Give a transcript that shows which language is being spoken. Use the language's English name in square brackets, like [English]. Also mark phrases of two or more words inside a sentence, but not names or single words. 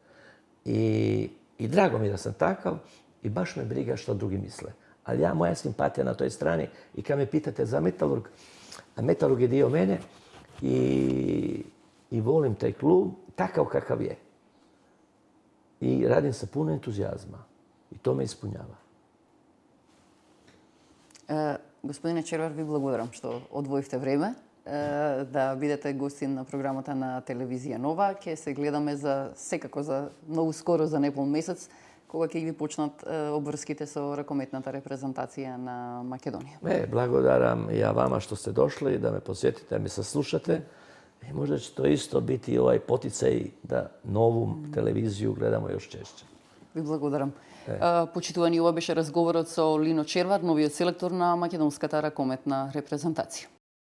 [Croatian] I drago mi je da sam takav i baš me briga što drugi misle. Ali moja simpatija na toj strani i kad me pitate za Metalurg, a Metalurg je dio mene i volim taj klub takav kakav je. I radim sa puno entuzijazma. I to me ispunjava. [Macedonian] Господине Червар, ви благодарам што одвоивте време да бидете гостин на програмата на телевизија Нова. Ќе се гледаме секако за многу скоро, за непол месец, кога ќе ви почнат обврските со ракометната репрезентација на Македонија. [Croatian] Благодарам и ja vama što ste došli, da me posjetite, da me saslušate. I možda će to isto biti ovaj poticaj da novu televiziju gledamo još češće. [Macedonian] Ви благодарам. Почитувани, ова беше разговорот со Лино Червар, новиот селектор на македонската ракометна репрезентација.